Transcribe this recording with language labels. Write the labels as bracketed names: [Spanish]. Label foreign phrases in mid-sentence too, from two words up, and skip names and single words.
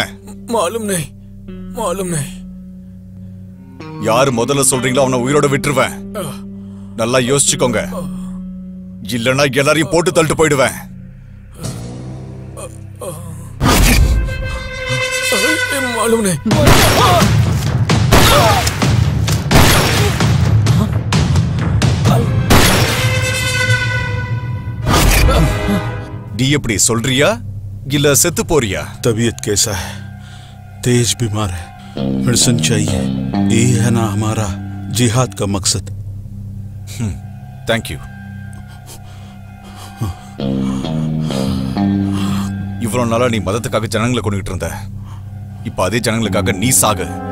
[Hindi] मालूम नहीं, मालूम नहीं. [Tamil] யாரு முதல்ல சொல்றீங்களோ அவனை உயிரோட விட்டுருவேன். நல்லா யோசிச்சுக்கோங்க, இல்லைன்னா எல்லாரையும் போட்டு தள்ளிட்டு போயிடுவேன். [Hindi] मालूम नहीं. [Tamil] डी எப்படி சொல்றியா இல்ல செத்து போறியா? [Hindi] तबीयत कैसा है? तेज बीमार है, मेडिसिन चाहिए. ये है ना हमारा जिहाद का मकसद. [English] Thank you. [Tamil] இவ்வளவு நாளா நீ மதத்துக்காக ஜனங்களை கொண்டுகிட்டு இருந்த, இப்ப அதே ஜனங்களுக்காக நீ சாகு.